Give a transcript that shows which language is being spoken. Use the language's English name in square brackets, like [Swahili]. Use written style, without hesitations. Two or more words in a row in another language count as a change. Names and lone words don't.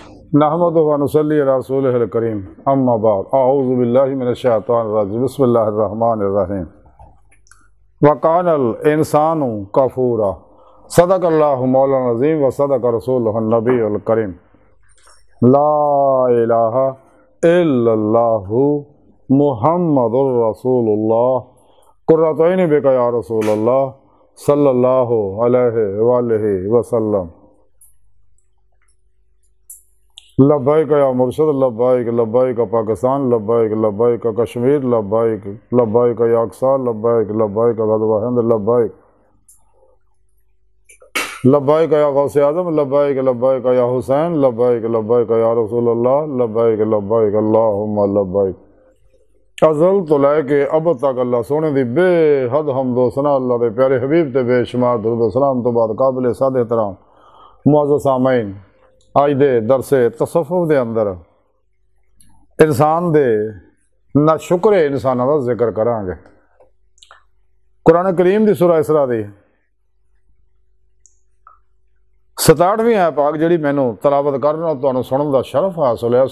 [Arabic] نحمده ونصلي على رسوله الكريم أما بعد أعوذ بالله من الشيطان الرجيم بسم الله الرحمن الرحيم وكان الإنسان كفورا صدق الله مولانا العظيم وصدق رسوله النبي الكريم لا إله إلا الله محمد رسول الله قرة عيني بك يا رسول الله صلى الله عليه وسلم لبيك يا مرشد لبيك لبيك پاکستان لبيك لبيك کشمير لبيك لبيك يا أقصى لبيك لبيك غزوة هند لبيك لبيك يا غوث أعظم لبيك لبيك يا حسين لبيك لبيك يا رسول الله لبيك لبيك اللهم لبيك [Punjabi] ازل توں لے کے اب تک اللہ سوہنے دی بے حد حمد و ثنا اللہ دے پیارے حبیب تے بے شمار درود سلام توں بعد قابل صد احترام معزز سامعین اج دے درس تصوف دے اندر انسان دے ناشکرے انساناں دا ذکر کراں گے. قرآن کریم دی سورہ اسراء دی 67ویں آیت پاک جیہڑی مینوں تلاوت کرنا تہانوں سنن دا شرف حاصل ہے.